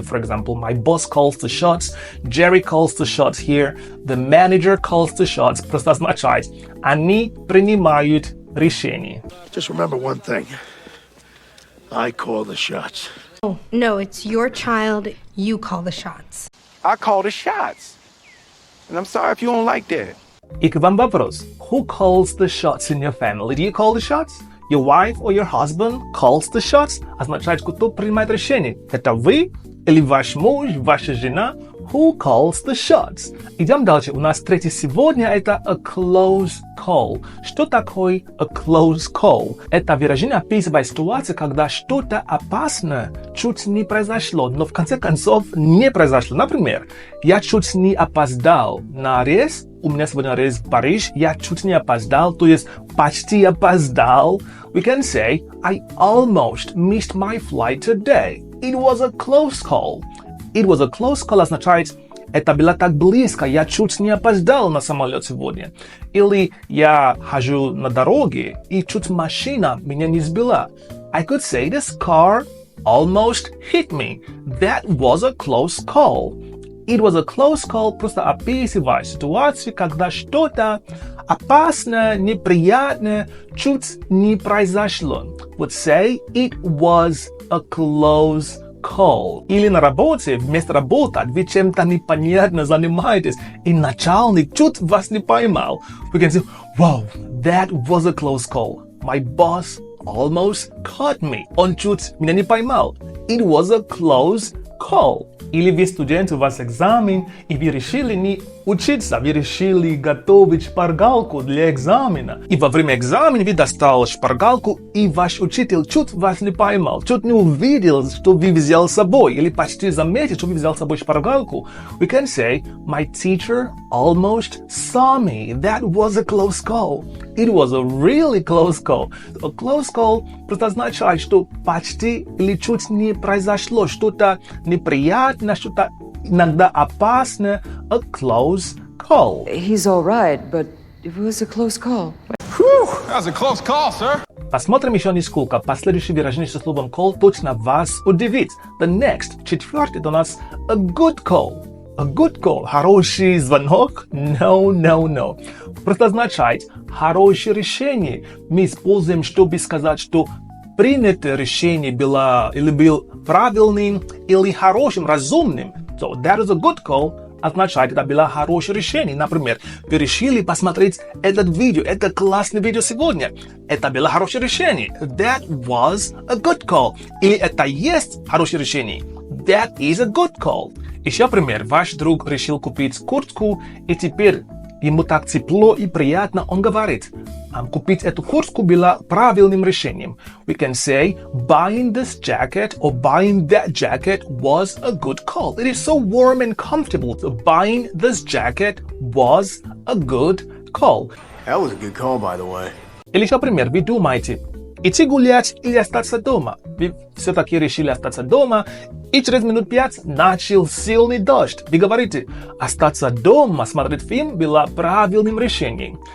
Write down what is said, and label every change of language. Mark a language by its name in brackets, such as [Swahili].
[English] For example, my boss calls the shots, Jerry calls the shots here, the manager calls the shots. [Russian] Просто означает, они принимают решение. [English] Just remember one thing. I call the shots. No, it's your child. You call the shots. I call the shots. And I'm sorry if you don't like that. [Russian] И к вам вопрос. [English] Who calls the shots in your family? Do you call the shots? Your wife or your husband calls the shots? [Russian] Означает, кто принимает решение. Это вы или ваш муж, ваша жена? [English] Who calls the shots? [Russian] Идем дальше. У нас третий сегодня это a close call. Что такое a close call? Это выражение описывает ситуацию, когда что-то опасное чуть не произошло, но в конце концов не произошло. Например, я чуть не опоздал на рейс. У меня сегодня рейс в Париж. Я чуть не опоздал, то есть почти опоздал. [English] We can say, I almost missed my flight today. It was a close call. [Russian] It was a close call означает, это было так близко, я чуть не опоздал на самолет сегодня. Или я хожу на дороге, и чуть машина меня не сбила. [English] I could say, this car almost hit me. That was a close call. [Russian] It was a close call просто описывает ситуацию, когда что-то опасное, неприятное чуть не произошло. [English] Would say, it was a close call. [Russian] Или на работе, вместо работы, вы чем-то непонятно занимаетесь, и начальник чуть вас не поймал. [English] We can say, wow, that was a close call. My boss almost caught me. [Russian] Он чуть меня не поймал. [English] It was a close call. [Russian] Или вы студент, у вас экзамен, и вы решили не учиться, вы решили готовить шпаргалку для экзамена. И во время экзамена вы достали шпаргалку, и ваш учитель чуть вас не поймал, чуть не увидел, что вы взял с собой, или почти заметил, что вы взял с собой шпаргалку. [English] We can say, my teacher almost saw me. That was a close call. It was a really close call. [Russian] A close call просто означает, что почти или чуть не произошло что-то неприятное, что-то иногда опасное. [English] A close call. He's all right, but it was a close call. That was a close call, sir. [Russian] Посмотрим еще несколько. Последующее выражение со словом call точно вас удивит. [English] The next, [Russian] четвертый, это у нас [English] a good call. A good call. [Russian] Хороший звонок? [English] No. [Russian] Просто означает хорошее решение. Мы используем, чтобы сказать, что принятое решение было или был правильным, или хорошим, разумным. [English] So that is a good call. [Russian] Означает, это было хорошее решение. Например, вы решили посмотреть это видео. Это классное видео сегодня. Это было хорошее решение. [English] That was a good call. [Russian] Или это есть хорошее решение. [English] That is a good call. [Russian] Еще пример. Ваш друг решил купить куртку, и теперь ему так тепло и приятно. Он говорит, купить эту куртку было правильным решением. [English] We can say, buying this jacket or buying that jacket was a good call. It is so warm and comfortable. So buying this jacket was a good call. That was a good call, by the way. [Russian] Или еще пример. Вы думаете, идти гулять или остаться дома? Вы все-таки решили остаться дома, и через минут 5 начал сильный дождь. Вы говорите, остаться дома, смотреть фильм было правильным решением.